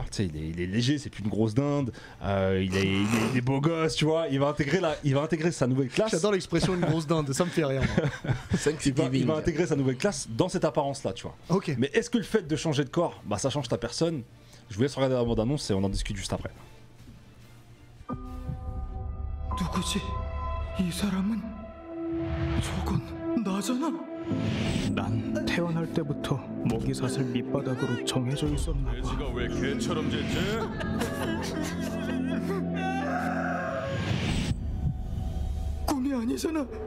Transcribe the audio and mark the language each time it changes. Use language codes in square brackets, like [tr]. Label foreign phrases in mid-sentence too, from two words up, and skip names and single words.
[fr] Tu sais, il est léger, c'est plus une grosse dinde. Il est beau gosse, tu vois. Il va intégrer sa nouvelle classe. J'adore l'expression une grosse dinde, ça me fait rire. Il va intégrer sa nouvelle classe dans cette apparence-là, tu vois. Ok. Mais est-ce que le fait de changer de corps, ça change ta personne? Je vous laisse regarder la bande-annonce et on en discute juste après. [ko] 누구지? 이 사람은 저건 나잖아. 난 태어날 때부터 먹이사슬 밑바닥으로 정해져 있었나 봐. 돼지가 왜 개처럼 짖지? 꿈이 아니잖아.